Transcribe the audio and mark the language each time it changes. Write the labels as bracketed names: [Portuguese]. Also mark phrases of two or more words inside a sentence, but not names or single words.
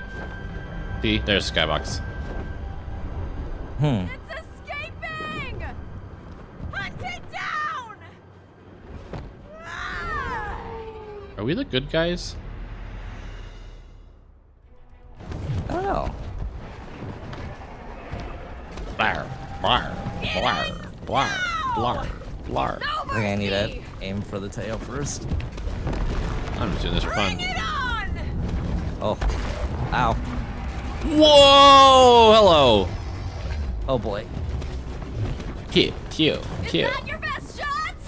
[English] See, there's skybox. It's escaping. Hunt it down. Are we the good guys? I don't know. Blar, blar, blar, blar, blar, blar. I think I need to aim for the tail first. I'm just doing this for fun. Oh. Ow. Whoa! Hello. Oh boy. Cute. Your best shot.